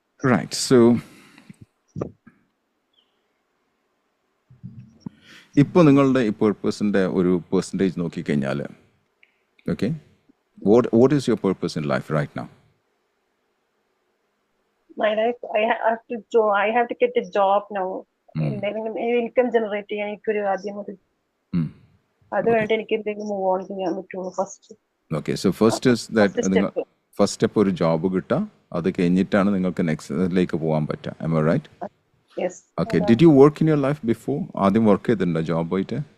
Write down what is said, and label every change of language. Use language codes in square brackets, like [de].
[en] Right, so [ml] ഇപ്പോൾ നിങ്ങളുടെ ഈ പേർപ്പസിൻ്റെ ഒരു പെർസെൻറ്റേജ് നോക്കിക്കഴിഞ്ഞാൽ, [en] Okay, what is your purpose in life right now? My life, I have to get a job now. [ml] എന്തെങ്കിലും income generate ചെയ്യാൻ എനിക്കൊരു ആദ്യം അത് അത് വേണ്ടി എനിക്ക് എന്തെങ്കിലും മൂവ് ഓൺ ചെയ്യാൻ പറ്റുള്ളൂ first. [en] okay, so first is that [ml] നിങ്ങൾ [en] Step. [ml] ഫസ്റ്റ് സ്റ്റെപ്പ് ഒരു ജോബ് കിട്ടുക, അത് കഴിഞ്ഞിട്ടാണ് നിങ്ങൾക്ക് നെക്സ്റ്റിലേക്ക് പോകാൻ പറ്റുക. [en] am I right? Yes. Okay, did you work in your life before? [ml] ആദ്യം വർക്ക് ചെയ്തിട്ടുണ്ടോ ജോബ് പോയിട്ട്?